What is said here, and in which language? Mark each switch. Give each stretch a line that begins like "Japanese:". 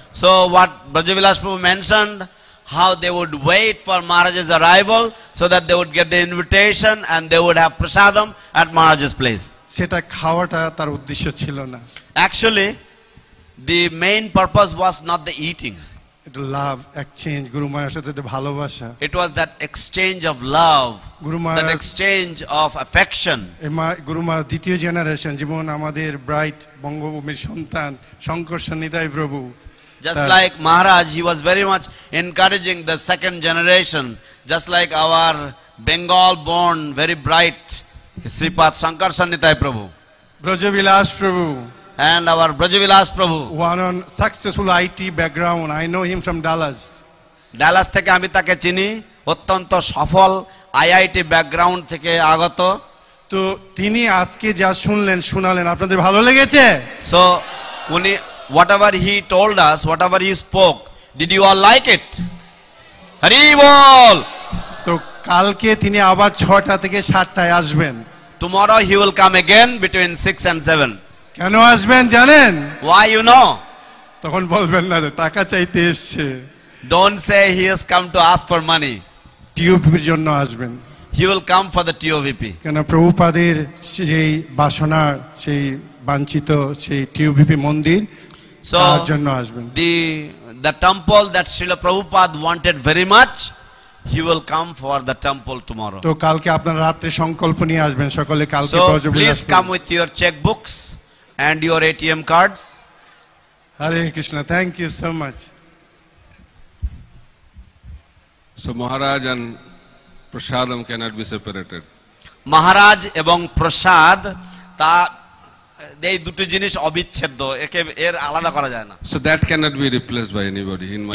English: So what Brajavilas Prabhu mentioned, how they would wait for Maharaj's arrival so that they would get the invitation and they would have prasadam at Maharaj's place.
Bangla: সেটা খাওয়াটা তার উদ্দেশ্য ছিল না।
English: Actually, the main purpose was not the eating.
Bangla: এটা লাভ, exchange, গুরু মহারাজের সাথে ভালোবাসা।
English: It was that exchange of love, that exchange of affection.
Bangla: গুরু মহারাজ দ্বিতীয় জেনারেশন, যেমন আমাদের ব্রাইট বঙ্গভূমির সন্তান শঙ্কর সন্নিধায় প্রভু।
English: Just like Maharaj, he was very much encouraging the second generation, just like our Bengal born, very bright Sripad Shankar Sannithai Prabhu. Brajavilas Prabhu. And our Brajavilas Prabhu. One on successful IT background. I know him from Dallas.
Bangla: Dallas থেকে আমি তাকে চিনি, অত্যন্ত সফল IIT background থেকে আগত। তো তিনি আজকে যা শোনালেন আপনাদের ভালো লেগেছে?
English: So উনি whatever he told us, whatever he spoke, did you all like it?
Bangla: Hari bol. তো কালকে তিনি আবার 6টা থেকে 7টায় আসবেন।
English: Tomorrow he will come again between 6 and 7.
Bangla: কেন আসবেন জানেন?
English: Why, you know?
Bangla: তখন বলবেন না টাকা চাইতে এসেছে।
English: Don't say he has come to ask for money.
Bangla: টিওভির জন্য আসবেন।
English: He will come for the TOVP.
Bangla: কেন প্রভুপাদের সেই বাসনা, সেই বাঞ্ছিত সেই টিওভিপি মন্দির, তার জন্য আসবেন।
English: The temple that Srila Prabhupada wanted very much, he will come for the temple tomorrow.
Bangla: তো কালকে আপনারা রাতে সংকল্প নিয়ে আসবেন সকলে। কালকে
English: So
Bangla: Brajabilas
English: please come with your checkbooks and your ATM cards. Hare Krishna, thank you so much. So Maharaj and Prasadam cannot be separated.
Bangla: Maharaj এবং প্রসাদ তা এই দুটো জিনিস অবিচ্ছেদ্য, একে এর আলাদা করা যায় না।
English: So that cannot be replaced by anybody in my